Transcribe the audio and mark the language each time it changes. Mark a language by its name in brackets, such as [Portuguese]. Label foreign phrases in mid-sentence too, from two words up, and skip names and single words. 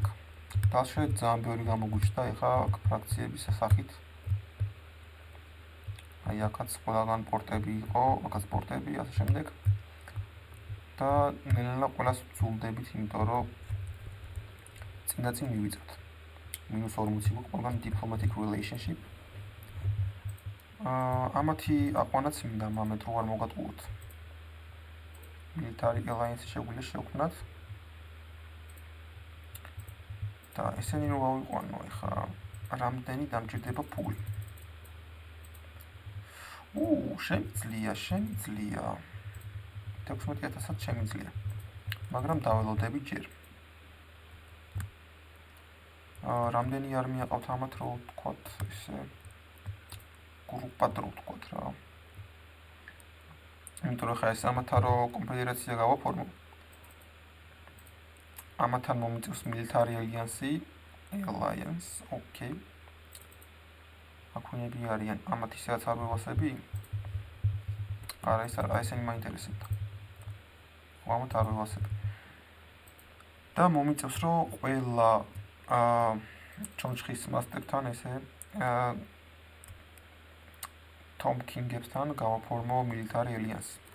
[Georgian] დასშე ძალიან ბევრი გამოგვიჩნდა ეხლა აქ ფრაქციების სახით. აი აქაც ყველგან პორტები იყო, აქაც პორტები, ასე შემდეგ. და ნელა ყველას ვძულდებით, იმიტომ რომ წინდაც მივიწევთ. -40 გვაქვს ყველგან [English] diplomatic relationship. [Georgian] ამათი აყვანაც მინდა მამეთ რო არ მოგატყუოთ. [English] military alliance [Georgian] შეგვიძლია შევქმნათ. და ესენი რო გავიყვანო, ეხლა რამდენი დამჭირდება ფული. შემიძლია 16,000-ად შემიძლია. მაგრამ დაველოდები ჯერ. რამდენი არმია ყავთ ამათ რო ვთქვათ, ესე გრუპად რო ვთქვათ რა. იმიტომ რომ ხა ეს ამათა რო კონფედერაცია გავაფორმო. ამათან მომიწევს [English] military alliance, [Georgian] okay. აქუნები არიან ამათ ისედაც არ ვევასები? არა, ეს არა, ესენი მაინტერესებდა. ამათ არ ვევასები. და მომიწევს რომ ყველა ჩონჩხის მასტერთან ესე Tom King-ებთან გავაფორმო [English] Military Alliance.